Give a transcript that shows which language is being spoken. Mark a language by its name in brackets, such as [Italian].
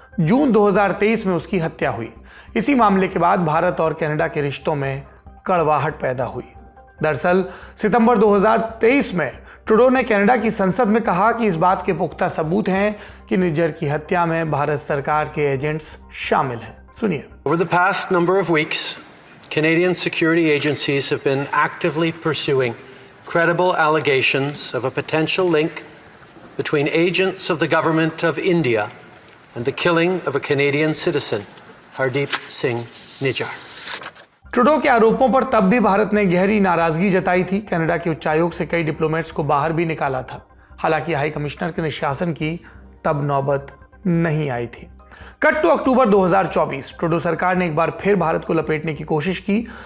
[Hindi] जून 2023 में उसकी हत्या हुई। इसी मामले के बाद भारत और कनाडा के रिश्तों में कड़वाहट पैदा हुई। दरअसल सितंबर 2023 में ट्रूडो ने कनाडा की संसद में कहा कि इस बात के पुख्ता सबूत हैं कि निज्जर की हत्या में भारत सरकार के एजेंट्स शामिल हैं। सुनिए। [English] Over the past number of weeks, Canadian security agencies have been actively pursuing credible allegations of a potential link between agents of the government of India and the killing of a Canadian citizen, Hardeep Singh Nijjar. [Hindi] Trudeau के आरोपों पर तब भी भारत ने गहरी नाराजगी जताई थी। कनाडा के उच्चायोग से कई डिप्लोमेट्स को बाहर भी निकाला था। हालांकि हाई कमिश्नर के निष्कासन की तब नौबत नहीं आई थी। कट टू अक्टूबर 2024, ट्रूडो सरकार ने एक बार फिर भारत को लपेटने की कोशिश की।